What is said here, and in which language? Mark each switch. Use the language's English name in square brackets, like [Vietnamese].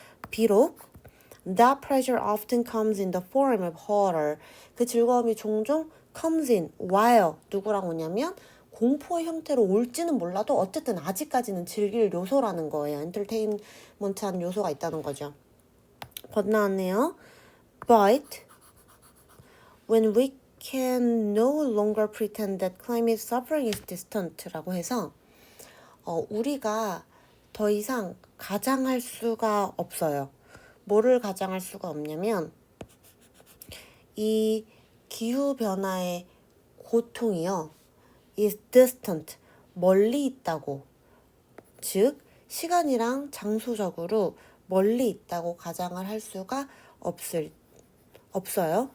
[Korean] 비록 [English] that pleasure often comes in the form of horror [Korean] 그 즐거움이 종종 [English] comes in while [Korean] 누구랑 오냐면 공포의 형태로 올지는 몰라도 어쨌든 아직까지는 즐길 요소라는 거예요. 엔터테인먼트한 요소가 있다는 거죠. 건너왔네요. [English] But when we can no longer pretend that climate suffering is distant [Korean] 라고 해서 우리가 더 이상 가장할 수가 없어요. 뭐를 가장할 수가 없냐면 이 기후변화의 고통이요. [English] is distant, [Korean] 멀리 있다고. 즉, 시간이랑 장소적으로 멀리 있다고 가장을 할 수가 없어요.